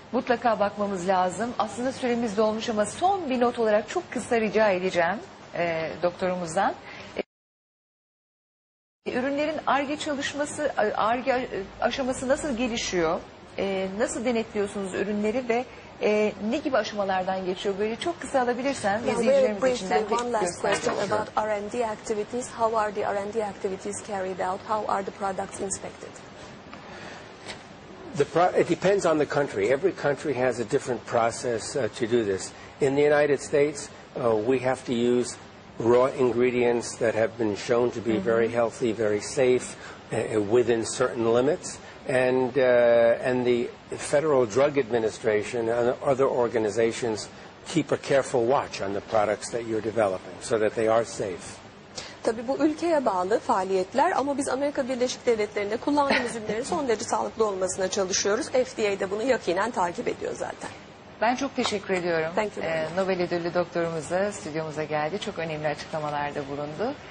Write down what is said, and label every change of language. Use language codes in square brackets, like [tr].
[tr] Mutlaka bakmamız lazım. Aslında süremiz dolmuş ama son bir not olarak çok kısa rica edeceğim doktorumuzdan. Ürünlerin Ar-Ge çalışması, Ar-Ge aşaması nasıl gelişiyor? Nasıl denetliyorsunuz ürünleri ve ne gibi aşamalardan geçiyor? Böyle çok kısa alabilirsen izleyicilerimiz için de [en] one last question about R&D activities. How are the R&D activities carried out? How are the products inspected? It depends on the country. Every country has a different process to do this. In the United States, we have to use raw ingredients that have been shown to be very healthy, very safe, within certain limits. And the Federal Drug Administration and other organizations keep a careful watch on the products that you're developing so that they are safe. [tr] Tabii bu ülkeye bağlı faaliyetler ama biz Amerika Birleşik Devletleri'nde kullandığımız ürünlerin son derece sağlıklı olmasına çalışıyoruz. FDA de bunu yakinen takip ediyor zaten. Ben çok teşekkür ediyorum. Nobel ödüllü doktorumuz da stüdyomuza geldi. Çok önemli açıklamalarda bulundu.